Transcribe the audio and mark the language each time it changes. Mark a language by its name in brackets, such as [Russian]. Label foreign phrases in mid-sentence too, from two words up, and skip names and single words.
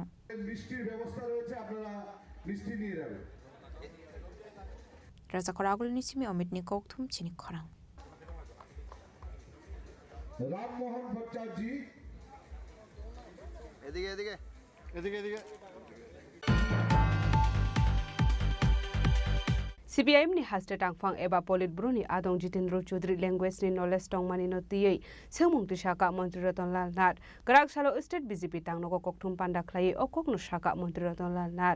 [Bangla] মিষ্টির ব্যবস্থা রয়েছে, আপনারা মিষ্টি নিয়ে যাবেন। [Kok Borok] রাজা করাগুল নিচিমি অমিত নিকৌথুম চিনি খরাং। [Bangla] রামমোহন ভট্টাচার্য, এদিকে এদিকে এদিকে এদিকে। [Kok Borok] CPIM ni haste tangfang eba polit bruni adong Jitendra Chaudhary language ni knowledge tongmani no tiyei semung tisaka Mantri Ratan Lal Nat Garak Salo State BJP tangnogo kokthum panda khlai okok no saka Mantri Ratan Lal Nat